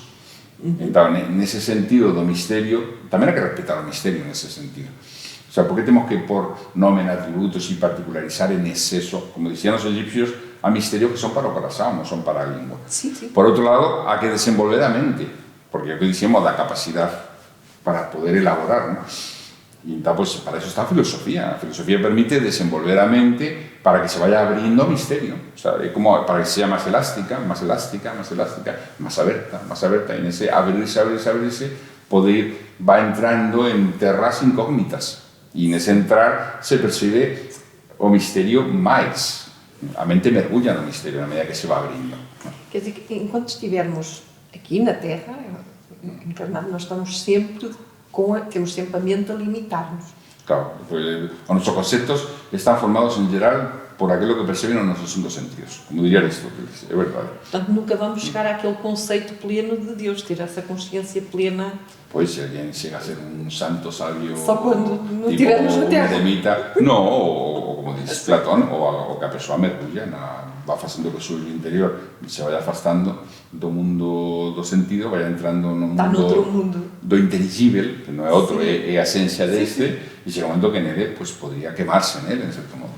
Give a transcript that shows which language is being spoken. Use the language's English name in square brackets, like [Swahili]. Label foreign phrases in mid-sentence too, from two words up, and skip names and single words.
[Galician] Entón, nese sentido do misterio, tamén hai que respetar o misterio nese sentido. [Spanish] O sea, [Galician] porque temos que por nome, atributos e particularizar en exceso, como dicían os egipcios, a misterios que son para o corazón, non son para a lingua. Sí, sí. Por outro lado, hai que desenvolver a mente, porque é o que dicíamos da capacidade para poder elaborar, ¿no? [Spanish] Y pues, para eso está la filosofía. La filosofía permite desenvolver la mente para que se vaya abriendo misterio. O sea, es como para que sea más elástica, más elástica, más elástica, más abierta, más abierta. Y en ese abrirse, abrirse, abrirse, poder va entrando en [Galician] terras incógnitas. [Spanish] Y en ese entrar se percibe [Galician] o misterio máis. [Portuguese] A mente mergulha no misterio na medida que se va abrindo. Quer dizer, que enquanto estivermos aqui na Terra, encarnados, nós estamos sempre temos sempre a mente a limitar-nos. [Galician] Claro, pues, os nosos conceptos están formados en geral por aquilo que perceben os nosos 5 sentidos, como diría Aristóteles, é verdade. [Portuguese] Portanto, nunca vamos chegar àquele conceito pleno de Deus, ter essa consciência plena. [Galician] Pois, se alguén chega a ser un santo sabio... Só quando non tivermos na Terra. Eremita, no, ou como dice Platón, ou que a persoa mergulla, va facendo que o seu interior se vaya afastando do mundo do sentido, vaya entrando no mundo do inteligible, que non é outro, é a esencia deste, e chega un momento que nele pues, podría quemarse nele, en certo modo.